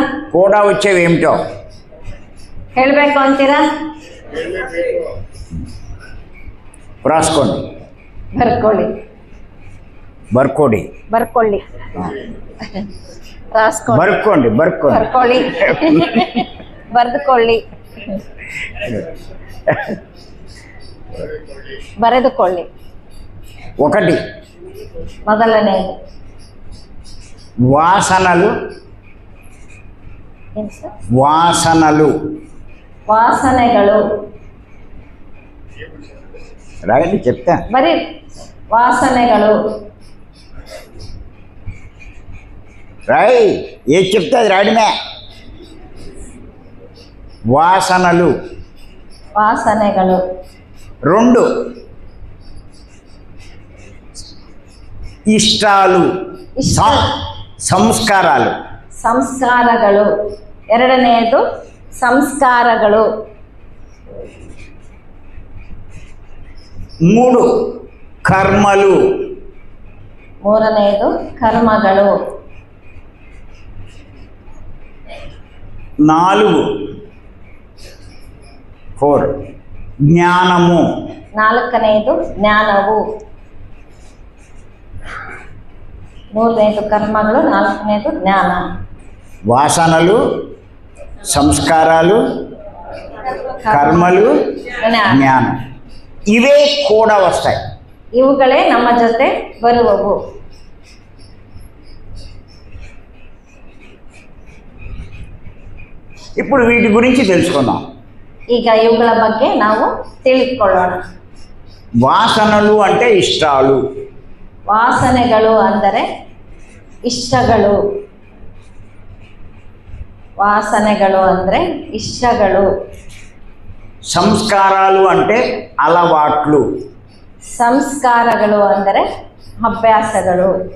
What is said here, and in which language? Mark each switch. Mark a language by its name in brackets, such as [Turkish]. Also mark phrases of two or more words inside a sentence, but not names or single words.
[Telugu] కూడా వచ్చేవి ఏమిటో [Kannada] ಹೇಳಬೇಕು ಅಂತೀರಾ? [Telugu] రాసుకోండి. [Kannada] ಬರ್ಕೊಳ್ಳಿ. ರಾಸ್ಕೊಳ್ಳಿ. ಬರ್ಕೊಳ್ಳಿ. ಬರೆದುಕೊಳ್ಳಿ. ಬರೆದುಕೊಳ್ಳಿ. [Telugu] ఒకటి [Kannada] ಮೊದಲನೇದು [Telugu] వాసనలు. [Kannada] ಏನು ಸರ್? [Telugu] వాసనలు. [Kannada] ವಾಸನೆಗಳು. [Telugu] రాయండి చెప్తా. [Kannada] ಬರೀ వాసನೆಗಳು. [Telugu] రాయ్ ఏది చెప్తే అది రాయడమే. వాసనలు. 2 ఇష్టాలు. సంస్కారాలు. [Kannada] 2ನೇದು ಸಂಸ್ಕಾರಗಳು. [Telugu] 3 కర్మలు. [Kannada] 3ನೇದು ಕರ್ಮಗಳು. [Telugu] 4 జ్ఞానము. [Kannada] 4ನೇದು ಜ್ಞಾನವು. 3ನೇದು ಕರ್ಮಗಳು, 4ನೇದು ಜ್ಞಾನ. [Telugu] వాసనలు, సంస్కారాలు, కర్మలు, జ్ఞానం. ఇవే కూడా వస్తాయి. [Kannada] ಇವುಗಳೇ ನಮ್ಮ ಜೊತೆ ಬರುವವು. [Telugu] ఇప్పుడు వీటి గురించి తెలుసుకుందాం. [Kannada] ಈಗ ಇವುಗಳ ಬಗ್ಗೆ ನಾವು ತಿಳಿದುಕೊಳ್ಳೋಣ. [Telugu] వాసనలు అంటే ఇష్టాలు. [Kannada] ವಾಸನೆಗಳು ಅಂದರೆ ಇಷ್ಟಗಳು. [Telugu] సంస్కారాలు అంటే అలవాట్లు. [Kannada] ಸಂಸ್ಕಾರಗಳು ಅಂದರೆ ಅಭ್ಯಾಸಗಳು.